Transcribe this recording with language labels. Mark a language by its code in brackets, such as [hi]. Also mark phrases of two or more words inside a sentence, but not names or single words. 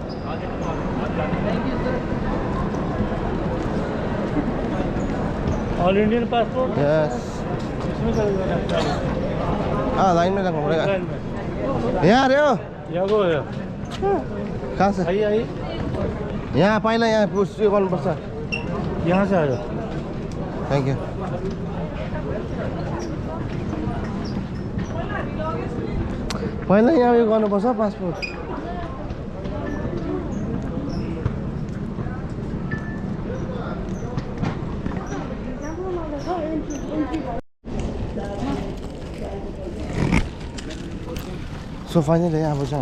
[en] All Indian passport [hi] यस लाइन में लगना पड़ेगा यहाँ अरे हो [ne] यहाँ गो [hi] कहाँ से आई [ne] यहाँ पहिला यहाँ पुष्टि गर्नुपर्छ यहाँ से आयो [en] thank you [ne] पहिला यहाँ उयो गर्नुपर्छ पासपोर्ट [en] so finally [ne] अब चाहिँ